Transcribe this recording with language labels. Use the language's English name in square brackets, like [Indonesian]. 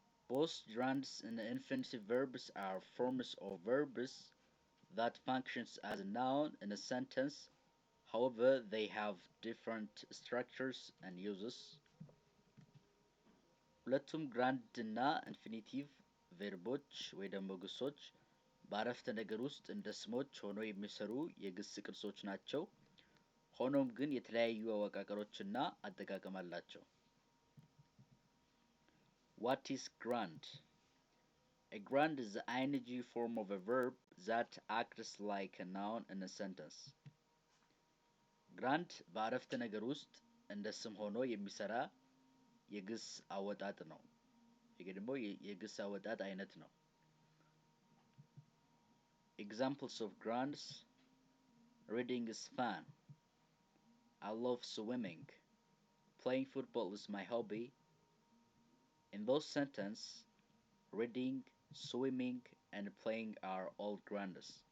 [English] Both gerunds and infinitive verbs are forms of verbs that functions as a noun in a sentence. However, they have different structures and uses. [Amharic] ሁለቱም ግራንድ እና ኢንፊኒቲቭ ቬርቦች ወይ ደግሞ ግሶች በአረፍተ ነገር ውስጥ እንደ ስሞች ሆነው የሚሰሩ የግስ ቅርጾች ናቸው። ሆኖም ግን የተለያዩ አወቃቀሮችና አጠቃቀም አላቸው። [English] What is grand? [Amharic] A gerund is the ing form of a verb that acts like a noun in a sentence. ግራንድ በአረፍተ ነገር ውስጥ እንደ ስም ሆኖ የሚሰራ የግስ አወጣጥ ነው። ይሄ ደግሞ የግስ አወጣጥ አይነት ነው። [English] Examples of grands: reading is fun, I love swimming, playing football is my hobby. In those sentences, reading, swimming, and playing are all grands.